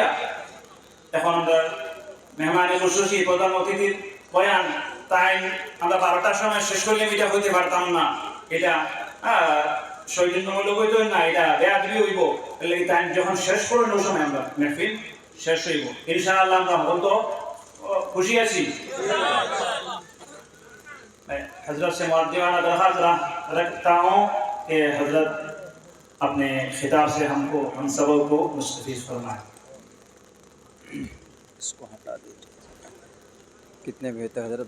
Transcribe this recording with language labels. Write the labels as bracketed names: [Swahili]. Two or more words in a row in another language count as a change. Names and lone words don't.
[Bangla] এখন আমরা মেহমানে খুশি প্রধান অতিথির বয়ান টাইম আমরা 12টার সময় শেষ করলে এটা হইতে পারতাম না। এটা সৌজন্যমূলক হইত না, এটা বেয়াদবি হইব। টাইম যখন শেষ করলেন ওই সময় আমরা মেহফিল শেষ হইব ইনশাআল্লাহ। আমরা বলতো খুশি আছি। [Urdu] حضرت سے معدیانہ درخواست رکھتا ہوں کہ حضرت اپنے خطاب سے ہم سبوں کو مستفیض فرمائیں۔ اس کو ہٹا دیجیے۔ کتنے بجے تک حضرت؟